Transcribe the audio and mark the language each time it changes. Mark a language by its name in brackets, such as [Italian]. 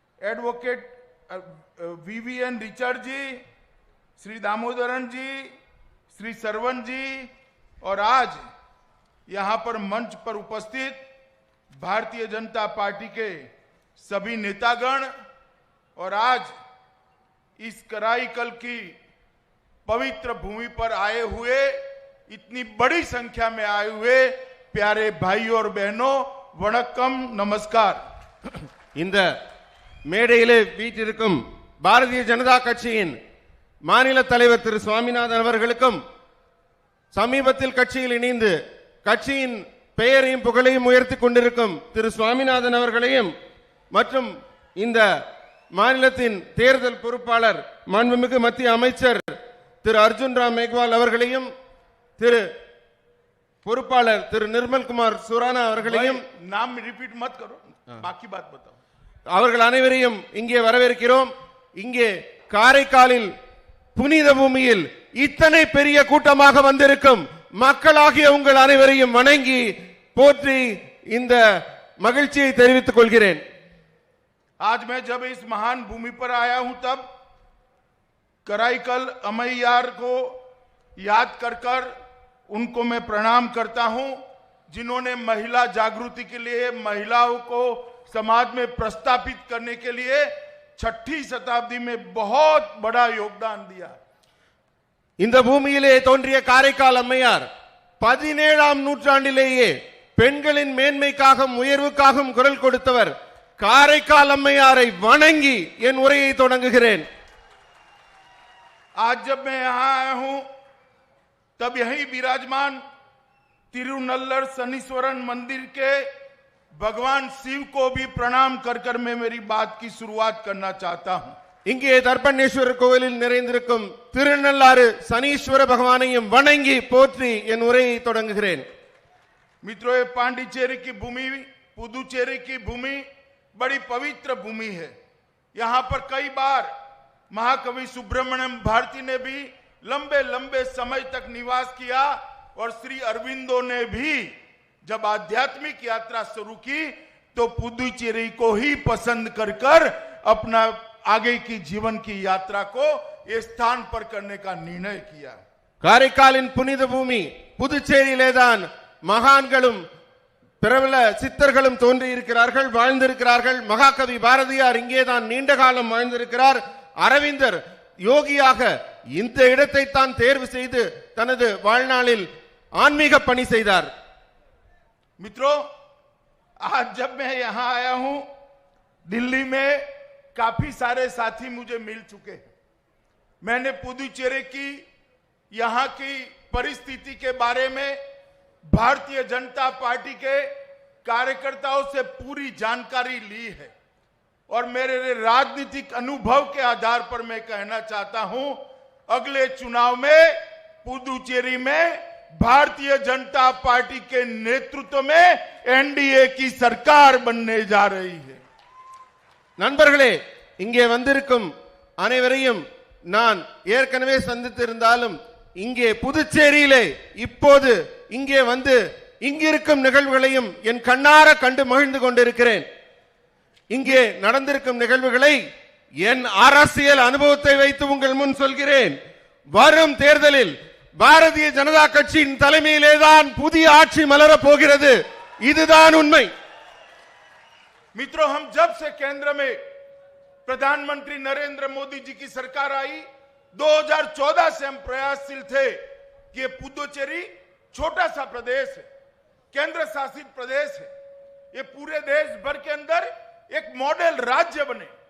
[Hindi] Advocate VVN Richard जी, श्री दामोदरन जी, श्री सरवन जी, और आज यहां पर मंच पर उपस्थित भारतीय जनता पार्टी के सभी नेतागण, और आज इस कराईकल की पवित्र भूमि पर आए हुए, इतनी बड़ी संख्या में आए हुए प्यारे भाइयों और बहनों, वणक्कम, नमस्कार। [Tamil] இந்த மேடையிலே வீற்றிருக்கும் பாரதிய ஜனதா கட்சியின் மாநில தலைவர் திரு சுவாமிநாதன் அவர்களுக்கும், சமீபத்தில் கட்சியில் இணைந்து கட்சியின் பெயரையும் புகழையும் உயர்த்தி கொண்டிருக்கும் திரு சுவாமிநாதன் அவர்களையும், மற்றும் இந்த மாநிலத்தின் தேர்தல் பொறுப்பாளர் மாண்புமிகு மத்திய அமைச்சர் திரு அர்ஜுன் ராம் மேக்வால் அவர்களையும், திரு பொறுப்பாளர் திரு நிர்மல் குமார் சுரானா அவர்களையும், [Hindi] नाम रिपीट मत करो, बाकी बात बताओ, [Tamil] அவர்கள் அனைவரையும் இங்கே வரவேற்கிறோம். இங்கே காரைக்காலில் புனித பூமியில் இத்தனை பெரிய கூட்டமாக வந்திருக்கும் மக்களாகிய உங்கள் அனைவரையும் வணங்கி போற்றி இந்த மகிழ்ச்சியை தெரிவித்துக் கொள்கிறேன். [Hindi] आज मैं जब इस महान भूमि पर आया हूं, तब कराईकल अमैयार को याद कर उनको मैं प्रणाम करता हूं, जिन्होंने महिला जागृति के लिए, महिलाओं को समाज में प्रस्थापित करने के लिए 6ठी शताब्दी में बहुत बड़ा योगदान दिया। [Tamil] இந்த பூமியிலே தோன்றிய காரைக்கால் அம்மையார் 17ஆம் நூற்றாண்டிலேயே பெண்களின் மேன்மைக்காகவும் உயர்வுக்காகவும் குரல் கொடுத்தவர். காரைக்கால் அம்மையாரை வணங்கி என் உரையை தொடங்குகிறேன். [Hindi] आज जब मैं यहां आया हूं, तब यही विराजमान तिरुनल्लर शनीश्वरन मंदिर के भगवान शिव को भी प्रणाम कर मैं मेरी बात की शुरुआत करना चाहता हूं. [Tamil] இங்கே தர்ப்பணேஸ்வரர் கோவிலில் நிறைந்திருக்கும் திருநள்ளாறு சனீஸ்வர பகவானையும் வணங்கி போற்றி என் உரையை தொடங்குகிறேன். [Hindi] मित्रों, ये पांडिचेरी की भूमि, पुदुचेरी की भूमि बड़ी पवित्र भूमि है। यहां पर कई बार महाकवि सुब्रमण्यम भारती ने भी लंबे लंबे समय तक निवास किया, और श्री अरविंदो ने भी जब आध्यात्मिक यात्रा शुरू की तो पुदुचेरी को ही पसंद कर अपना आगे की जीवन की यात्रा को इस स्थान पर करने का निर्णय किया. [Tamil] காரைக்காலின் புனித பூமி புதுச்சேரியிலேதான் மகான்களும் பிரபல சித்தர்களும் தோன்றி இருக்கிறார்கள், வாழ்ந்திருக்கிறார்கள். மகாகவி பாரதியார் இங்கேதான் நீண்ட காலம் வாழ்ந்திருக்கிறார். அரவிந்தர் யோகியாக இந்த இடத்தை தான் தேர்வு செய்து தனது வாழ்நாளில் ஆன்மீக பணி செய்தார். [Hindi] मित्रों, आज जब मैं यहां आया हूं, दिल्ली में काफी सारे साथी मुझे मिल चुके हैं। मैंने पुदुचेरी की यहां की परिस्थिति के बारे में भारतीय जनता पार्टी के कार्यकर्ताओं से पूरी जानकारी ली है और मेरे राजनीतिक अनुभव के आधार पर मैं कहना चाहता हूं, अगले चुनाव में पुदुचेरी में भारतीय जनता पार्टी के नेतृत्व में एनडीए की सरकार बनने जा रही है। [Tamil] நண்பர்களே, இங்கே வந்திருக்கும் அனைவரையும் நான் ஏற்கனவே சந்தித்திருந்தாலும் இங்கே புதுச்சேரியிலே இப்போது இங்கே வந்து இங்கிருக்கும் நிகழ்வுகளையும் என் கண்ணார கண்டு மகிழ்ந்து கொண்டிருக்கிறேன். இங்கே நடந்திருக்கும் நிகழ்வுகளை என் அரசியல் அனுபவத்தை வைத்து உங்கள் முன் சொல்கிறேன். வரும் தேர்தலில் பாரதிய ஜனதா கட்சியின் தலைமையிலேதான் புதிய ஆட்சி மலரப் போகிறது. இதுதான் உண்மை. [Hindi] मित्रों, हम जब से केंद्र में प्रधानमंत्री नरेंद्र मोदी जी की सरकार आई, 2014 से हम प्रयासशील थे कि ये पुदुचेरी छोटा सा प्रदेश है, केंद्र शासित प्रदेश है, ये पूरे देश भर के अंदर एक मॉडल राज्य बने।